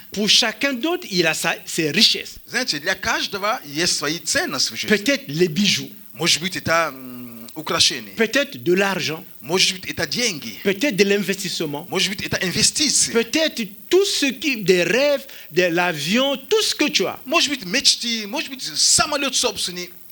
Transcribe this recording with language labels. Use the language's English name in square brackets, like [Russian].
[French] Pour chacun d'autre, il a ses richesses. [Russian] Знаете, для каждого есть свои ценности в жизни. [French] Peut-être les bijoux, [Russian] Может быть, это украшения. [French] peut-être de l'argent, [Russian] Может быть, это деньги. [French] peut-être de l'investissement, [Russian] Может быть, это инвестиции. [French] peut-être tout ce qui, des rêves, de l'avion, tout ce que tu as. [Russian] Может быть, мечты, может быть, самолет собственный.